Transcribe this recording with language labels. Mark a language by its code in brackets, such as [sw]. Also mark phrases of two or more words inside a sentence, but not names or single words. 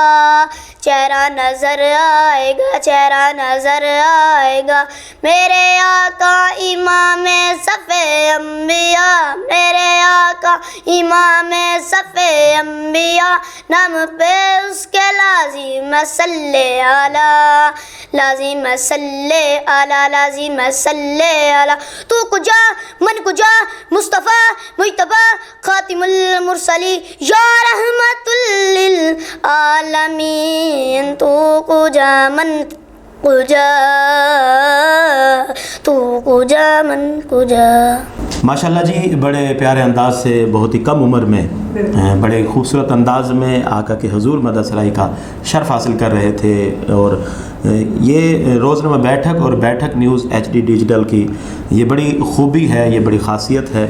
[ur] چہرہ نظر آئے گا، چہرہ نظر آئے گا، میرے آقا امام صف انبیاء، میرے آقا امام صف انبیاء، نام پہ اس کے لازم [ar] صلی علی، [ur] لازم [ar] صلی علی، [ur] لازم [ar] صلی علی، [fa] تو کجا من کجا، [ar] مصطفیٰ مجتبیٰ خاتم المرسلین، یا رحمت للعالمین، [fa] تو کجا من کجا، تو کجا من کجا۔ [ur] ماشاءاللہ جی، بڑے پیارے انداز سے بہت ہی کم عمر میں بڑے خوبصورت انداز میں آقا کے حضور مدح سرائی کا شرف حاصل کر رہے تھے، اور یہ روزنامہ بیٹھک اور بیٹھک نیوز HD ڈیجیٹل کی یہ بڑی خوبی ہے، یہ بڑی خاصیت ہے۔